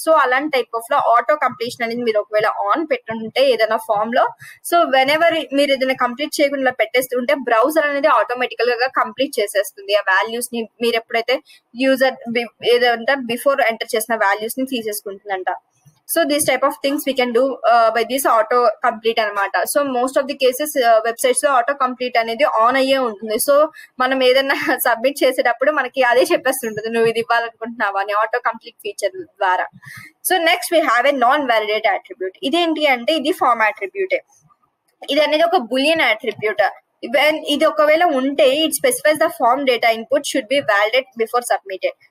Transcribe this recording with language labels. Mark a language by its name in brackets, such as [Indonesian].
[Telugu] So అలాంటి type of లో auto completion అనేది మీరు ఒకవేళ ఆన్ పెట్టుంటే ఏదైనా ఫామ్ లో, సో వెన్ ఎవర్ మీరు ఏదైనా కంప్లీట్ చేయకుండా పెట్టేస్తుంటే బ్రౌజర్ అనేది ఆటోమేటికల్ గా కంప్లీట్ చేసేస్తుంది ఆ వాల్యూస్ ని. మీరు ఎప్పుడైతే యూజర్ ఏదంటే బిఫోర్ ఎంటర్ చేసిన వాల్యూస్ ని తీసేసుకుంటుందంట. [English] So these type of things we can do by this auto complete [Telugu] anamata. [English] So most of the cases [Telugu] websites లో auto complete అనేది ఆన్ అయ్యే ఉంటుంది. సో మనం ఏదైనా సబ్మిట్ చేసేటప్పుడు మనకి అదే చెప్పేస్తుంటుంది నువ్వు ఇది ఇవ్వాలనుకుంటున్నావా అని ఆటో కంప్లీట్ ఫీచర్ ద్వారా. So next we have ఏ non validate attribute. ఇదేంటి అంటే ఇది ఫార్మ్ అట్రిబ్యూటే. ఇది అనేది ఒక బులియన్ అట్రిబ్యూట్. ఇది ఒకవేళ ఉంటే [English] It specifies the form data input should be validate before submitted.